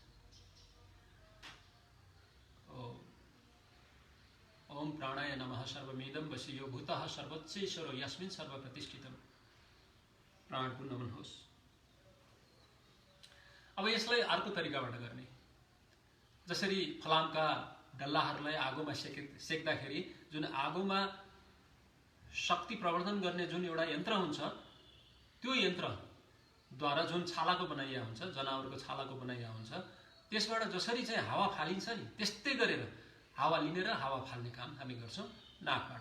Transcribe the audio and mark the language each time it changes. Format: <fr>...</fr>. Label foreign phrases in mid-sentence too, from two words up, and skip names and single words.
<sa>ओम प्राणाय नमः। सर्वमेदं वसियो भूतः सर्वोच्चैश्वरो यस्मिन् सर्वप्रतिष्ठितम्।</sa> <ne>प्राणको नमन होस्। अब यसलाई अर्को तरिकाबाट गर्ने। जसरी फलामका डल्लाहरूलाई आगोमा सेक्दाखेरि जुन आगोमा शक्ति प्रवर्धन गर्ने जुन एउटा यन्त्र हुन्छ, त्यो यन्त्रद्वारा जुन छालाको बनाइया हुन्छ, जनावरको छालाको बनाइया हुन्छ, त्यसबाट जसरी चाहिँ हावा फालिन्छ नि, त्यस्तै गरेर हावा लिने र हावा फाल्ने काम हामी गर्छौँ नाकबाट।</ne>